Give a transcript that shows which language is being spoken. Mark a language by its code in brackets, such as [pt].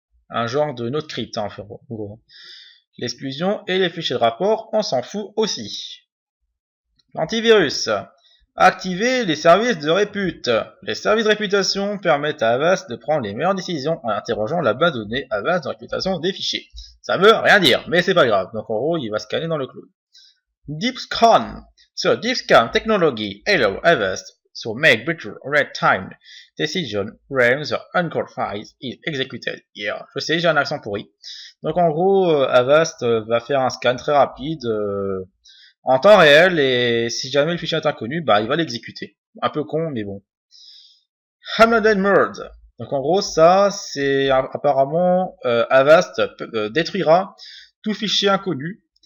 [fr] Un genre de node crypt, hein, en gros. L'exclusion et les fichiers de rapport, on s'en fout aussi. L'antivirus. Activer les services de répute. Les services de réputation permettent à Avast de prendre les meilleures décisions en interrogeant la base de données Avast de réputation des fichiers. Ça veut rien dire, mais c'est pas grave. Donc en gros, il va scanner dans le cloud. [en] Deep Scan. So Deep Scan technology allow Avast to make better real-time decision when the uncalled file is executed. Yeah. [fr] Je sais, j'ai un accent pourri. Donc en gros, Avast va faire un scan très rapide en temps réel et si jamais le fichier est inconnu, bah il va l'exécuter. Un peu con, mais bon. Hamilton Merge. Donc en gros, ça, c'est apparemment Avast détruira tout fichier inconnu